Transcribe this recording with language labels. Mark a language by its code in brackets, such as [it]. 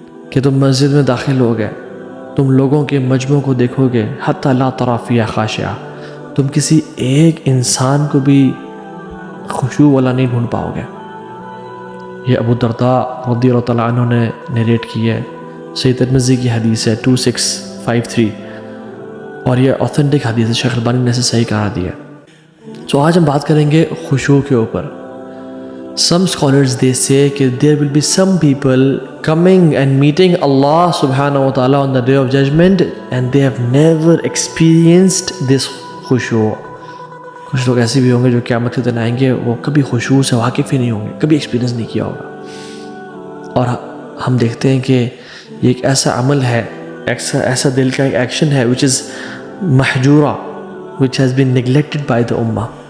[ur] کہ تم مسجد میں داخل ہو گئے, تم لوگوں کے مجموع کو دیکھو گے, [ar] حتی لا تری فیہا خاشعہ, [ur] تم کسی ایک انسان کو بھی خشوع والا نہیں ڈھونڈ پاؤ گے. یہ ابو الدرداء رضی اللہ تعالیٰ عنہ نے نیریٹ کی ہے, صحیح ترمذی کی حدیث ہے 2653, اور یہ اوتھینٹک حدیث ہے, شیخ البانی نے اسے صحیح قرار دیا. تو آج ہم بات کریں گے خشوع کے اوپر. [en] Some scholars they say کہ there will be some people coming and meeting Allah subhanahu wa ta'ala on the day of judgment and they have never experienced this خشوع. [ur] کچھ لوگ ایسے بھی ہوں گے جو قیامت کے دن آئیں گے, وہ کبھی خشوع سے واقف ہی نہیں ہوں گے, کبھی ایکسپیرینس نہیں کیا ہوگا. اور ہم دیکھتے ہیں کہ یہ ایک ایسا عمل ہے, ایسا دل کا ایک ایکشن ہے [en] which is [ur] محجورہ, [en] which has been neglected by the ummah.